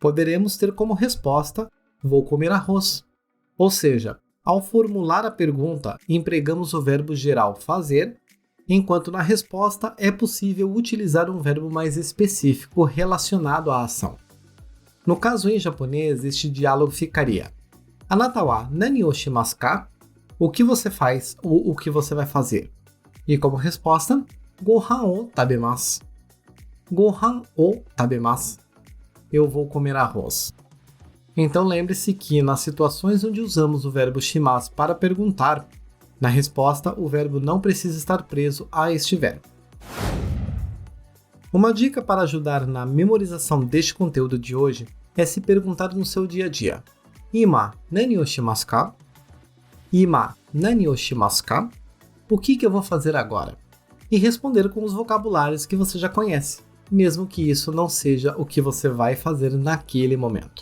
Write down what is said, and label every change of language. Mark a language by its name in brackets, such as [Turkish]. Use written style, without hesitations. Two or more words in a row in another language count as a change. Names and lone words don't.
[Portuguese] poderemos ter como resposta vou comer arroz. Ou seja, ao formular a pergunta, empregamos o verbo geral fazer, enquanto na resposta é possível utilizar um verbo mais específico relacionado à ação. No caso em japonês, este diálogo ficaria: [Japanese] あなたは何をしますか? [Portuguese] O que você faz ou o que você vai fazer? E como resposta, [Japanese] ご飯を食べます. ご飯を食べます. [Portuguese] Eu vou comer arroz. Então lembre-se que nas situações onde usamos o verbo shimasu para perguntar, na resposta o verbo não precisa estar preso a este verbo. Uma dica para ajudar na memorização deste conteúdo de hoje é se perguntar no seu dia a dia: [Japanese] 今、何をしますか? 今、何をしますか? [Portuguese] O que eu vou fazer agora? E responder com os vocabulários que você já conhece, mesmo que isso não seja o que você vai fazer naquele momento.